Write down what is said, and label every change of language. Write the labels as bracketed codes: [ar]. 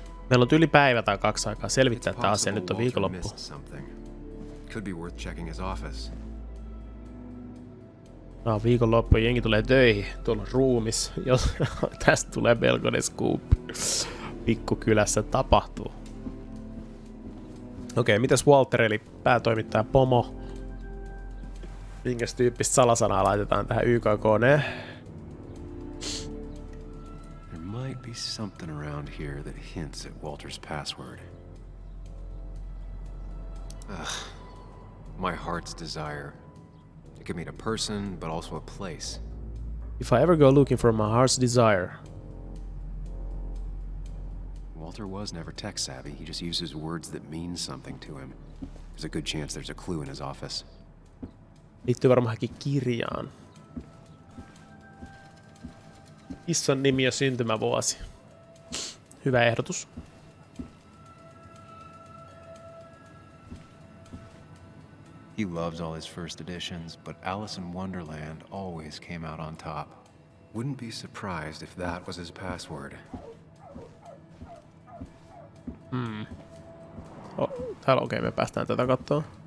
[fi] Meillä on yli päivä tai 2 aikaa selvittää tämä asia. Nyt on viikonloppu. [en] Could be worth checking his office. [fi] No, viikonloppu jengi tulee töihin. Tuolla on ruumis. Jos tästä tulee melkoinen scoop. Pikkukylässä tapahtuu. Okei, mitäs Walter eli päätoimittaja Pomo? Minkäs tyyppistä salasanaa laitetaan tähän YKK:neen? [en] Might be something around here that hints at Walter's password. My heart's desire. It could mean a person, but also a place. If I ever go looking for my heart's desire. Walter was never tech savvy. He just uses words that mean something to him. There's a good chance there's a clue in his office. [fi] Liittyy varmaankin kirjaan. Kissan nimi ja syntymävuosi. Hyvä ehdotus. [en] He loves all his first editions, but Alice in Wonderland always came out on top. Wouldn't be surprised if that was his password. [fi] Täällä okei, me päästään tätä katsoa.